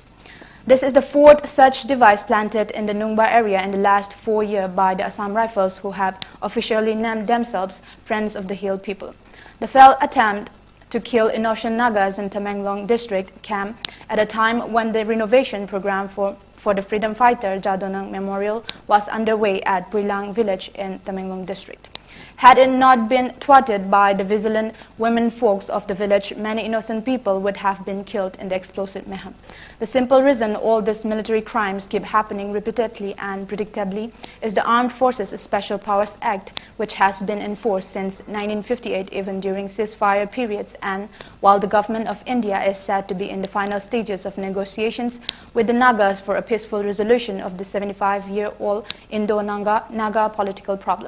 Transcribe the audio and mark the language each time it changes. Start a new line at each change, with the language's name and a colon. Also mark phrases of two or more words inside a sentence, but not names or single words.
English: This is the fourth such device planted in the Nungba area in the last 4 years by the Assam Rifles, who have officially named themselves Friends of the Hill People. The failed attempt to kill innocent Nagas in Tamenglong district came at a time when the renovation program for the freedom fighter Jadonang Memorial was underway at Puilang village in Tamenglong district. Had it not been thwarted by the vigilant women folks of the village, many innocent people would have been killed in the explosive mayhem. The simple reason all these military crimes keep happening repeatedly and predictably is the Armed Forces Special Powers Act, which has been enforced since 1958 even during ceasefire periods, and while the government of India is said to be in the final stages of negotiations with the Nagas for a peaceful resolution of the 75-year-old Indo-Naga political problem.